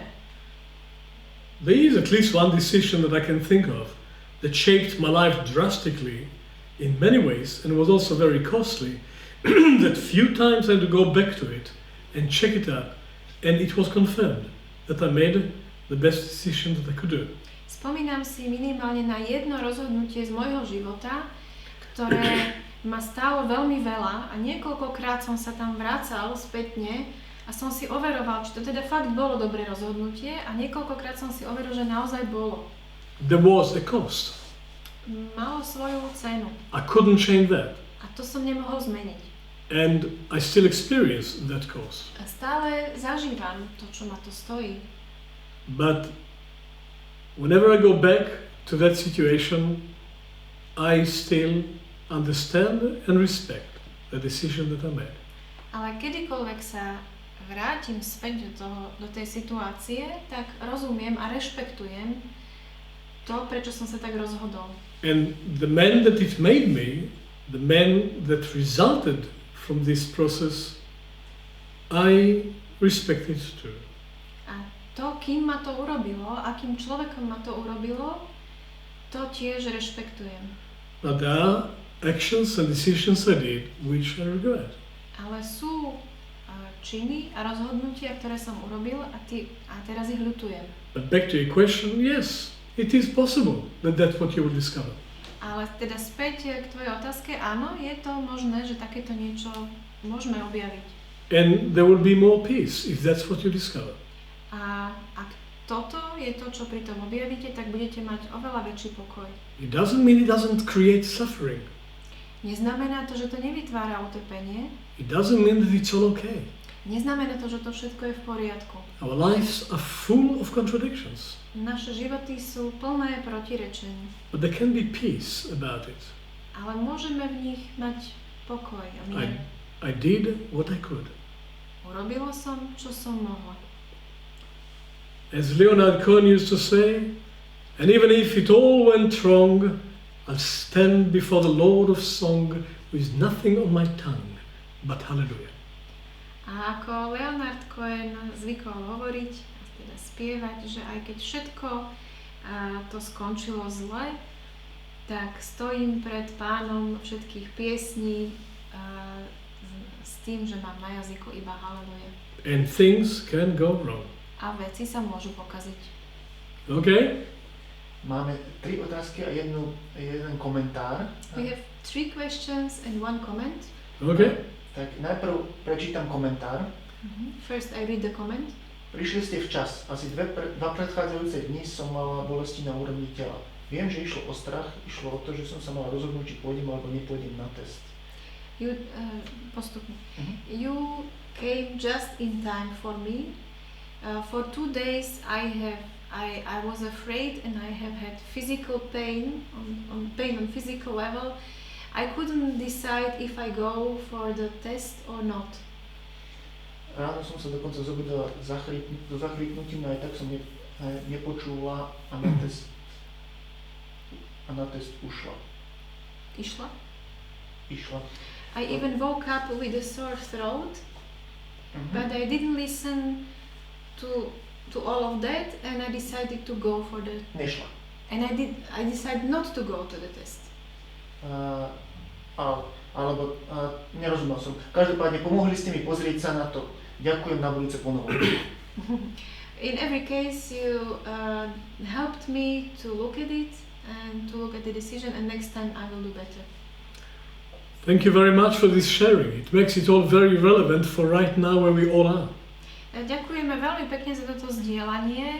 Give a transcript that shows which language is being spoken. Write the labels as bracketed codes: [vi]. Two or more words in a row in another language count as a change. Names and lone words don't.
[en] There is at least one decision that I can think of that shaped my life drastically in many ways and was also very costly. That few times I had to go back to it and check it up, and it was confirmed that I made the best decision that I could do. [sk] Spomínam si minimálne na jedno rozhodnutie z môjho života, ktoré ma stálo veľmi veľa a niekoľkokrát som sa tam vracal spätne a som si overoval, či to teda fakt bolo dobré rozhodnutie a niekoľkokrát som si overil, že naozaj bolo. [en] There was a cost. [sk] Malo svoju cenu. [en] I couldn't change that. [sk] A to som nemohol zmeniť. [en] And I still experience that cost. [sk] A stále zažívam to, čo ma to stojí. [en] But whenever I go back to that situation, I still understand and respect the decision that I made. [sk] Ale kedykoľvek sa vrátim späť do tej situácie, tak rozumiem a rešpektujem to, prečo som sa tak rozhodol. [en] And the man that it made me, the man that resulted from this process, I respect it too. [sk] A to, kým ma to urobilo, akým človekom ma to urobilo, to tiež rešpektujem. [en] But there are actions and decisions I did which I regret. [sk] Ale sú činy a rozhodnutia, ktoré som urobil a teraz ich ľutujem. [en] But back to your question, yes, it is possible that that's what you will discover. [sk] Ale teda späť k tvojej otázke, áno, je to možné, že takéto niečo môžeme objaviť. [en] And there will be more peace if that's what you discover. [sk] A ak toto je to, čo pri tom objavíte, tak budete mať oveľa väčší pokoj. [en] It doesn't mean it doesn't create suffering. [sk] Neznamená to, že to nevytvára utrpenie. [en] It doesn't mean that it's all okay. [sk] Neznamená to, že to všetko je v poriadku. [en] Our lives are full of contradictions. [sk] Naše životy sú plné protirečení. [en] But there can be peace about it. [sk] Ale môžeme v nich mať pokoj a mier. [en] I did what I could. [sk] Urobila som, čo som mohla. [en] As Leonard Cohen used to say, and even if it all went wrong, I'll stand before the Lord of Song with nothing on my tongue but hallelujah. [sk] A ako Leonard Cohen zvykol hovoriť, teda spievať, že aj keď všetko to skončilo zle, tak stojím pred Pánom všetkých piesní s tým, že mám na jazyku iba hallelujah. [en] And things can go wrong. [sk] A veci sa môžu pokaziť. Okay? Máme 3 otázky a jeden komentár. [en] We have 3 questions and 1 comment. Okay. [sk] Tak najprv prečítam komentár. [en] First I read the comment. [sk] Prišli ste včas. Asi dva predchádzajúce dni som mala bolesti na úrovni tela. Viem, že išlo o strach, išlo o to, že som sa mala rozhodnúť, či pôjdem alebo nepôjdem na test. Postupne. [en] You came just in time for me. For 2 days I was afraid and I have had physical pain on physical level. I couldn't decide if I go for the test or not. [sk] Ráno som sa dokonca zobudila do zachrypnutím, aj tak som nepočula a na test ušla. Išla. [en] I even woke up with a sore throat, but I didn't listen to all of that and I decided to go for the... [sk] Nešla. [en] And I decided not to go to the test. [sk] Nerozumel som. Každopádne pomohli ste mi pozrieť sa na to. Ďakujem, na budúce ponovo. [en] In every case, you helped me to look at it and to look at the decision, and next time I will do better. Thank you very much for this sharing. It makes it all very relevant for right now where we all are. [sk] Ďakujeme veľmi pekne za toto zdieľanie.